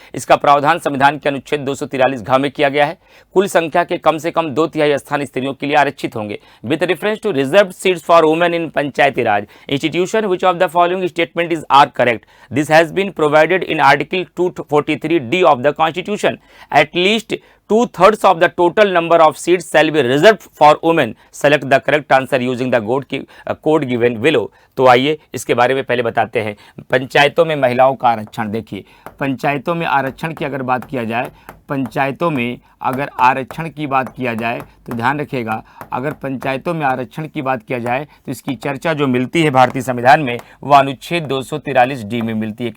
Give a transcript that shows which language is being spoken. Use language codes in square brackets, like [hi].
[hi] इसका प्रावधान संविधान के अनुच्छेद 243 घ में किया गया है। कुल संख्या के कम से कम 2/3 स्थान स्त्रियों के लिए आरक्षित होंगे। [en] With reference to reserve seats for women in Panchayati Raj institution which of the following statement is are correct. This has been provided in article 243D of the constitution. At least 2/3 of the total number of seats shall be reserved for women. Select the correct answer using the code given below. [hi] तो आइए इसके बारे में पहले बताते हैं। पंचायतों में महिलाओं का आरक्षण, देखिए पंचायतों में आरक्षण की अगर बात किया जाए, पंचायतों में अगर आरक्षण की बात किया जाए तो ध्यान रखिएगा, अगर पंचायतों में आरक्षण की बात किया जाए तो इसकी चर्चा जो मिलती है भारतीय संविधान में वह अनुच्छेद 243D में मिलती है।